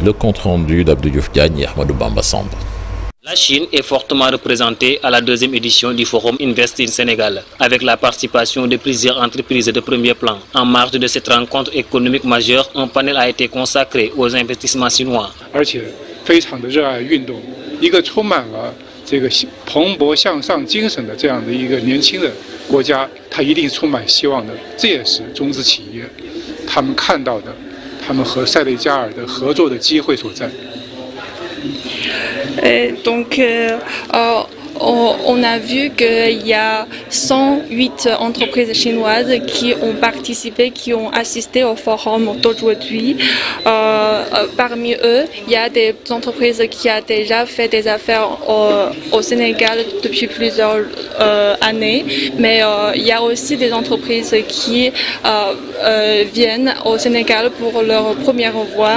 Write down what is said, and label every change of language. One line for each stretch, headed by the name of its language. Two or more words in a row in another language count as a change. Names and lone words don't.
French: Le compte rendu d'Abdou Diouf Diagne et Ahmadou Bamba Samb. La Chine est fortement représentée à la 2e édition du Forum Invest in Sénégal, avec la participation de plusieurs entreprises de premier plan. En marge de cette rencontre économique majeure, un panel a été consacré aux investissements chinois.
Chinese: 这个蓬勃向上精神的这样的一个年轻的国家，它一定充满希望的。这也是中资企业他们看到的，他们和塞内加尔的合作的机会所在。
French: On a vu qu'il y a 108 entreprises chinoises qui ont participé, qui ont assisté au forum d'aujourd'hui. Parmi eux, il y a des entreprises qui ont déjà fait des affaires au Sénégal depuis plusieurs années, mais il y a aussi des entreprises qui viennent au Sénégal pour leur première fois.